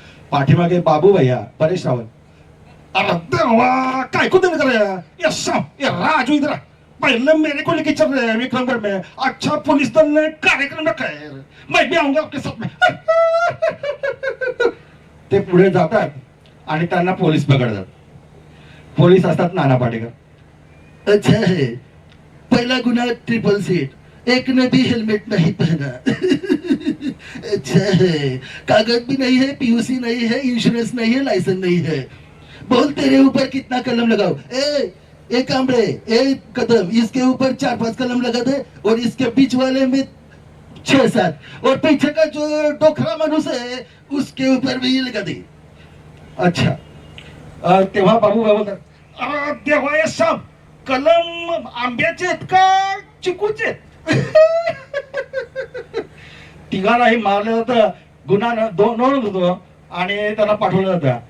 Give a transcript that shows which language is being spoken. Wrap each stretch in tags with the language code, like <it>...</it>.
<hi>पाठीमागे बाबू भैया परेश रावल,</hi> <mr>अरे देवा काय</mr> <hi>कुछ नहीं कर रहा है ये राजू. इधर पहले मेरे को लेके चल रहे हैं विक्रमगढ़ में. अच्छा पुलिस दल ने कार्यक्रम रखा है, मैं भी आऊंगा आपके साथ में.</hi> <mr>ते पुढे जातात आणि त्यांना पोलीस पकडतात. पोलीस असतात नाना पाटेकर.</mr> <hi>अच्छा है, पहला गुना ट्रिपल सीट, एक ने भी हेलमेट नहीं पहना. अच्छा है, कागज भी नहीं है, पीयूसी नहीं है, इंश्योरेंस नहीं है, लाइसेंस नहीं है. बोल तेरे ऊपर कितना कलम लगाओ. ए कामड़े, ए कदम, इसके ऊपर 4-5 कलम लगा दे और इसके बीच वाले में 6-7 और पीछे का जो</hi> <mr>डोखरा माणूस</mr> <hi>है उसके ऊपर भी लगा दे.</hi> <mr>अच्छा, तेव्हा बाबू बोलतात, अरे देवा हे सब कलम आंब्याचे आहेत का चिकूचे? तिघांनाही मारलं जातं, गुन्हा नोंद होतो आणि त्यांना पाठवलं जातं.</mr>